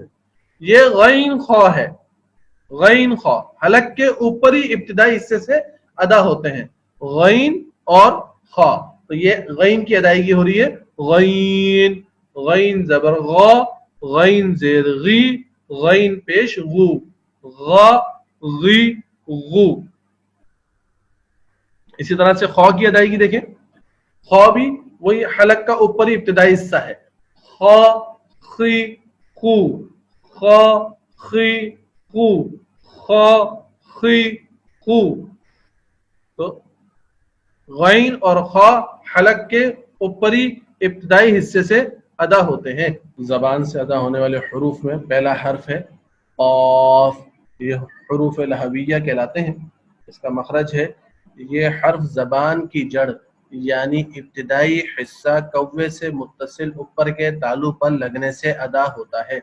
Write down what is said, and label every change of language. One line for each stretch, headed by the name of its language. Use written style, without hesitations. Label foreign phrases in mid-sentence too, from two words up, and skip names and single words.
Urdu: یہ غین خا ہے. غین خا حلق کے اوپری ابتدائی حصے سے ادا ہوتے ہیں. غین اور خا, تو یہ غین کی ادائیگی ہو رہی ہے. غین, غین زبر غا, غین زیر غی, غین پیش غو, غا غی غو. اسی طرح سے خا کی ادائیگی دیکھیں. خا بھی وہی حلق کا اوپری ابتدائی حصہ ہے. خا خی خو, خا خی خو, خا خی خو. تو غین اور خا حلق کے اوپری ابتدائی حصے سے ادا ہوتے ہیں. زبان سے ادا ہونے والے حروف میں پہلا حرف ہے قاف. یہ حروف لہویہ کہلاتے ہیں. اس کا مخرج ہے, یہ حرف زبان کی جڑ یعنی ابتدائی حصہ کوے سے متصل اوپر کے تالو پر لگنے سے ادا ہوتا ہے.